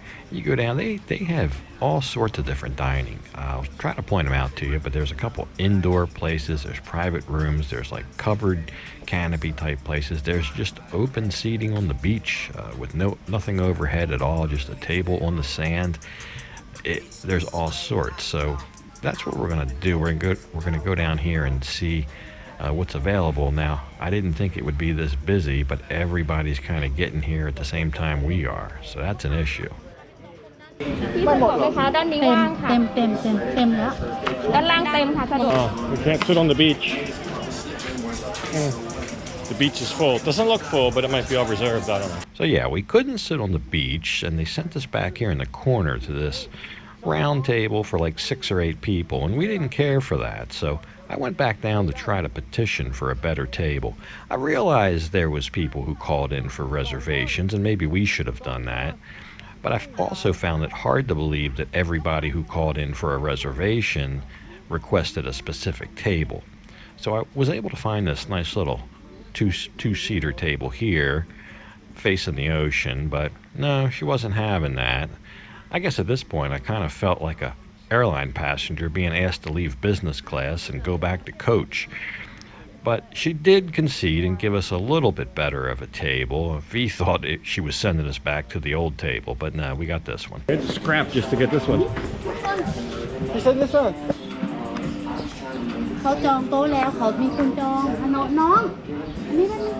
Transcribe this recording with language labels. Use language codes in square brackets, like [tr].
[en] You go down, they have all sorts of different dining. I'll try to point them out to you, but there's a couple indoor places, there's private rooms, there's like covered canopy type places, there's just open seating on the beach with nothing overhead at all, just a table on the sand. There's all sorts. So that's what we're gonna do. We're gonna go down here and see what's available. Now, I didn't think it would be this busy, but everybody's kind of getting here at the same time we are, so that's an issue. [th] พี่สะดวกไหมคะด้านนี้ว่างค่ะเต็มแล้วด้านล่างเต็มค่ะสะดวก [en] We can't sit on the beach. The beach is full. It doesn't look full, but it might be all reserved. I don't know. So yeah, we couldn't sit on the beach, and they sent us back here in the corner to this round table for like 6 or 8 people, and we didn't care for that. So I went back down to try to petition for a better table. I realized there was people who called in for reservations, and maybe we should have done that. But I've also found it hard to believe that everybody who called in for a reservation requested a specific table. So I was able to find this nice little two-seater table here, facing the ocean, but no, she wasn't having that. I guess at this point I kind of felt like a airline passenger being asked to leave business class and go back to coach. But she did concede and give us a little bit better of a table. V thought she was sending us back to the old table, but no, we got this one. It's scrap just to get this one. He said this one. [th] เขาจองโต๊ะแล้วเขามีคนจองน้องนี่ได้